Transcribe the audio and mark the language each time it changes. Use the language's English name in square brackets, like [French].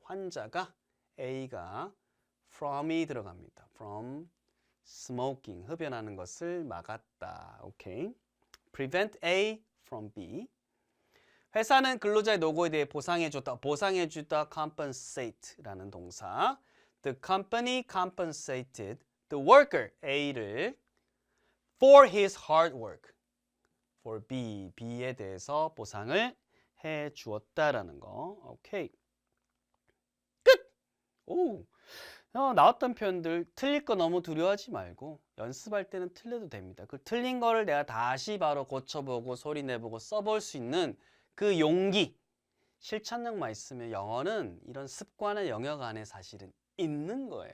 [Korean] 환자가, A가 from이 들어갑니다. [English] from smoking, [Korean] 흡연하는 것을 막았다. 오케이. [English] prevent A from B. [Korean] 회사는 근로자의 노고에 대해 보상해주다, compensate라는 동사. [English] The company compensated the worker, [Korean] A를 [English] for his hard work. for B, [Korean] B에 대해서 보상을 해 주었다라는 거. 오케이. 끝! 오. 나왔던 표현들 틀릴 거 너무 두려워하지 말고 연습할 때는 틀려도 됩니다. 그 틀린 거를 내가 다시 바로 고쳐보고 소리 내보고 써볼 수 있는 그 용기, 실천력만 있으면 영어는 이런 습관의 영역 안에 사실은 있는 거예요.